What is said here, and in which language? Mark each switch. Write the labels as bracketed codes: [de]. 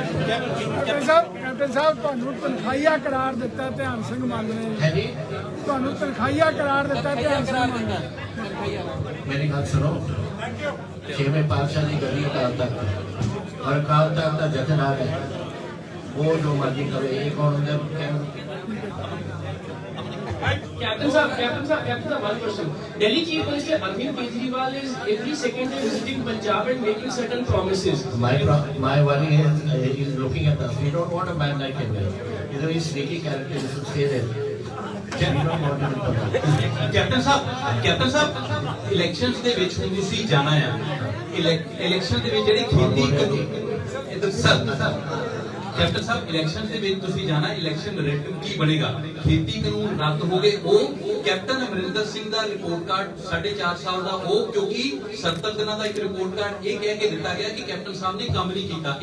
[pa] Captain ਸਾਹਿਬ ਤੁਹਾਨੂੰ ਤਨਖਾਹੀਆ ਕਰਾਰ ਦਿੱਤਾ ਧਿਆਨ ਸਿੰਘ ਮਾਨ ਨੇ, [hi] है जी। [pa] ਤੁਹਾਨੂੰ ਤਨਖਾਹੀਆ ਕਰਾਰ ਦਿੱਤਾ ਧਿਆਨ ਸਿੰਘ ਮਾਨ ਨੇ। [hi] मेरी बात सुनो, 6वें पातशाह की गली अकाल तख्त और अकाल तख्त का जथेदार है, वो जो मर्जी करे। ये कौन होंगे? [en] Captain Sahab, one question. Delhi Chief Minister Arvind Kejriwal is every second day visiting Punjab and making certain promises. My worry is looking at us. We don't want a man like him. He's a very sneaky character. He should stay there. [pa] Captain साहब elections ਦੇ ਵਿੱਚ ਹੁਣ ਤੁਸੀਂ ਜਾਣਾ ਹੈ, election ਦੇ ਵਿੱਚ ਜਿਹੜੀ ਖੇਤੀ कैप्टन साहब इलेक्शन ਦੇ ਵਿੱਚ ਤੁਸੀਂ ਜਾਣਾ, ਇਲੈਕਸ਼ਨ ਨੈਰੇਟਿਵ ਕੀ ਬਣੇਗਾ? ਖੇਤੀ ਕਾਨੂੰਨ ਰੱਦ ਹੋ ਗਏ, ਉਹ ਕੈਪਟਨ ਅਮਰਿੰਦਰ ਸਿੰਘ ਦਾ ਰਿਪੋਰਟ ਕਾਰਡ 4.5 ਸਾਲ ਦਾ, ਉਹ ਕਿਉਂਕਿ 70 ਦਿਨਾਂ ਦਾ ਇੱਕ ਰਿਪੋਰਟ ਕਾਰਡ ਇਹ ਕਹਿ ਕੇ ਦਿੱਤਾ ਗਿਆ ਕਿ ਕੈਪਟਨ ਸਾਹਿਬ ਨੇ ਕੰਮ ਨਹੀਂ ਕੀਤਾ।